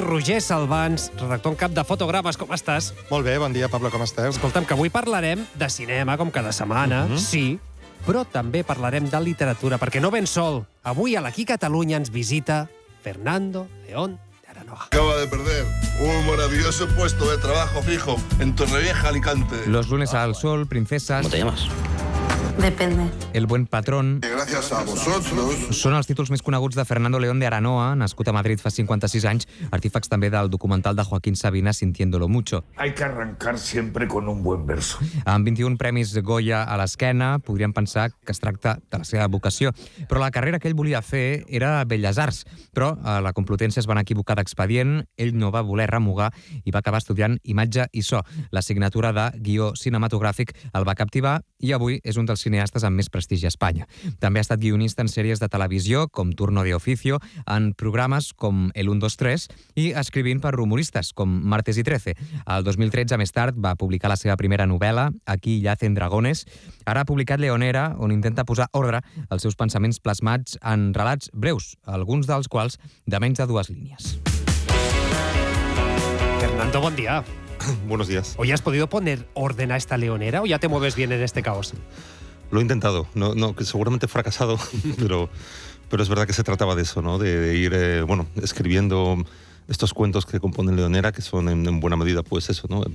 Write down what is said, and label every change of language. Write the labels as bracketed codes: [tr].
[ca] Roger Salvans, redactor en cap de Fotogrames, com estàs? Molt bé, bon dia, Pablo, com esteu? Escolta'm, que avui parlarem de cinema, com cada setmana, sí, però també parlarem de literatura, perquè no ben sol. Avui a l'Aquí Catalunya ens visita Fernando León de Aranoa. [es] Acaba de perder un maravilloso puesto de trabajo fijo en Torrevieja, Alicante. Los lunes al sol, princesas... ¿Cómo te llamas? Depende. El buen patrón... Gracias a vosotros. [ca] Són els títols més coneguts de Fernando León de Aranoa, nascut a Madrid fa 56 anys, artífex també del documental de Joaquín Sabina, Sintiéndolo Mucho. [es] Hay que arrancar siempre con un buen verso. [ca] Amb 21 premis Goya a l'esquena, podríem pensar que es tracta de la seva vocació. Però la carrera que ell volia fer era Belles Arts. Però a la Complutense es van equivocar d'expedient, ell no va voler remugar i va acabar estudiant imatge i so. L'assignatura de guió cinematogràfic el va captivar i avui és un dels cineastes amb més prestigi a Espanya. També ha estat guionista en sèries de televisió, com Turno de Oficio, en programes com El 1, 2, 3 i escrivint per humoristes, com Martes y 13. El 2013, més tard, va publicar la seva primera novel·la, Aquí yacen dragones. Ara ha publicat Leonera, on intenta posar ordre als seus pensaments plasmats en relats breus, alguns dels quals de menys de 2 línies. Fernando, bon dia. [es] Buenos días. ¿Hoy has podido poner orden a esta leonera o ya te mueves bien en este caos? Lo he intentado, no, que seguramente he fracasado, pero es verdad que se trataba de eso, ¿no? De ir escribiendo estos cuentos que componen Leonera, que son en buena medida, pues eso, ¿no?